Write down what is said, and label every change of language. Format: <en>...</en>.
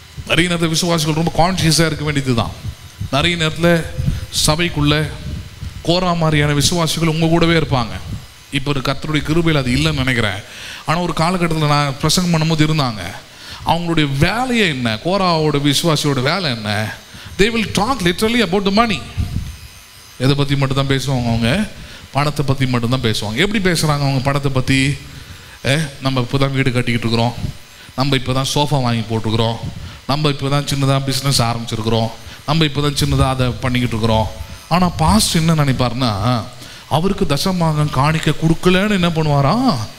<ta>நிறைய நேரத்தில் விசுவாசிகள் ரொம்ப கான்ஷியஸாக இருக்க வேண்டியது தான். நிறைய நேரத்தில் சபைக்குள்ளே கோரா மாதிரியான விசுவாசிகள் உங்கள் கூடவே இருப்பாங்க. இப்போ ஒரு கர்த்தருடைய கிருபையில் அது இல்லைன்னு நினைக்கிறேன். ஆனால் ஒரு காலகட்டத்தில் நான் பிரசங்கம் பண்ணும்போது இருந்தாங்க. அவங்களுடைய வேலையே என்ன? கோராவோட விசுவாசியோட வேலை என்ன?</ta> <en>they will talk literally about the money.</en> <ta>எதை பற்றி மட்டும்தான் பேசுவாங்க? அவங்க பணத்தை பற்றி மட்டும்தான் பேசுவாங்க. எப்படி பேசுகிறாங்க அவங்க பணத்தை பற்றி? நம்ம இப்போ தான் வீடு கட்டிக்கிட்டு இருக்கிறோம், நம்ம இப்போ தான் சோஃபா வாங்கி போட்டுக்கிறோம், நம்ம இப்போ தான் சின்னதாக பிஸ்னஸ் ஆரம்பிச்சிருக்கிறோம், நம்ம இப்போ தான் சின்னதாக அதை பண்ணிக்கிட்டு இருக்கிறோம். ஆனால் பாஸ்ட் என்ன நினைப்பாருன்னா, அவருக்கு தசமாகம் காணிக்க கொடுக்கலன்னு என்ன பண்ணுவாராம்?</ta>